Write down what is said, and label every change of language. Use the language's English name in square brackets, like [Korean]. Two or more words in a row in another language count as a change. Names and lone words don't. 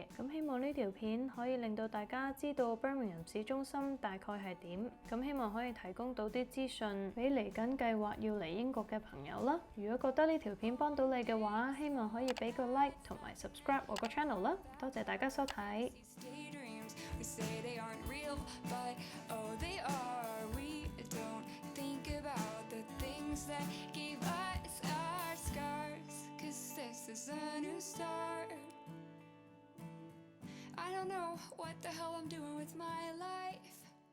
[Cantonese] 咁希望呢條片可以令到大家知道 Birmingham 市中心大概係點。咁希望可以提供到啲資訊俾嚟緊計劃要嚟英國嘅朋友啦。如果覺得呢條片幫到你嘅話，希望可以俾個 like 同埋 subscribe 我個 channel 啦。多謝大家收睇。 [English] We say they aren't real, but oh they are. We don't think about the things that gave us our scars, 'cause this is a new start. I don't know what the hell I'm doing with my life.